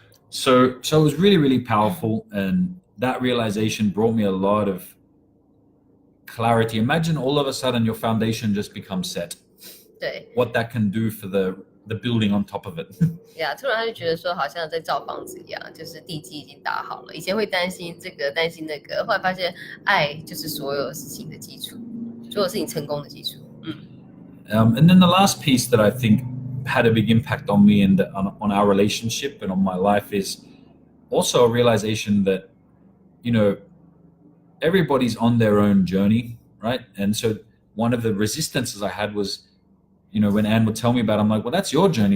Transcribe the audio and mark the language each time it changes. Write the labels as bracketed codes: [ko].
[en] So it was really, really powerful, and that realization brought me a lot of clarity. Imagine all of a sudden your foundation just becomes set. [zh] 对。 [en] What that can do for the building on top of it. [zh] 突然他就觉得说好像在造房子一样，就是地基已经打好了。以前会担心这个担心那个，后来发现爱就是所有事情的基础，所有事情成功的基础。 [en] And then the last piece that I think had a big impact on me and on our relationship and on my life is also a realization that, everybody's on their own journey, right? And so one of the resistances I had was, when Anne would tell me about it, I'm like, well, that's your journey.